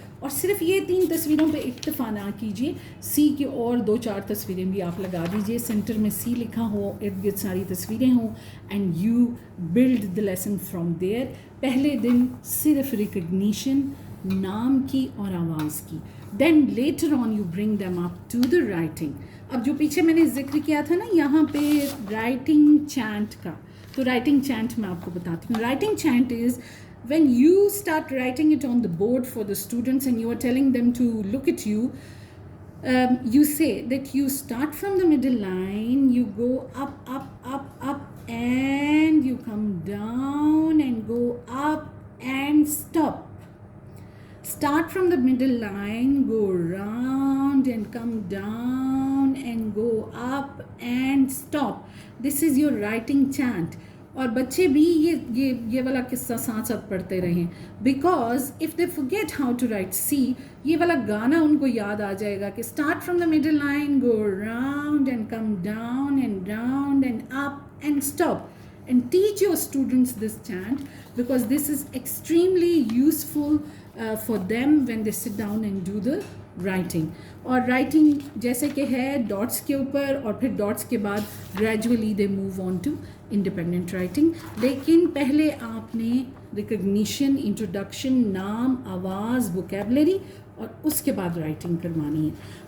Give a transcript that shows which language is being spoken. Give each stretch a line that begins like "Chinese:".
Urdu: اور صرف یہ 3 تصویروں پہ اکتفا نہ کیجیے، سی کی اور 2-4 تصویریں بھی آپ لگا دیجیے، سینٹر میں سی لکھا ہو، ارد گرد ساری تصویریں ہوں،
English: And you build the lesson from there.
Urdu: پہلے دن صرف ریکگنیشن نام کی اور آواز کی،
English: Then later on you bring them up to the writing.
Urdu: اب جو پیچھے میں نے ذکر کیا تھا نا یہاں پہ رائٹنگ چینٹ کا، تو رائٹنگ چینٹ میں آپ کو بتاتی ہوں.
English: Writing chant is when you start writing it on the board for the students and you are telling them to look at you, you say that you start from the middle line, you go up up up up and you come down and go up and stop. Start from the middle line, go round and come down and go up and stop. This is your writing chant.
Urdu: اور بچے بھی یہ والا قصہ ساتھ ساتھ پڑھتے رہیں،
English: because if they forget how to write C
Urdu: یہ والا گانا ان کو یاد آ جائے گا کہ
English: Start from the middle line, go round and come down and round and up and stop. and teach your students this chant, because this is extremely useful for them when they sit down and do the writing.
Urdu: اور writing جیسے کہ ہے dots کے اوپر, اور پھر dots کے بعد
English: Gradually they move on to independent writing.
Urdu: لیکن پہلے آپ نے ریکگنیشن, انٹروڈکشن, نام, آواز, ووکیبلری, اور اس کے بعد رائٹنگ کروانی ہے.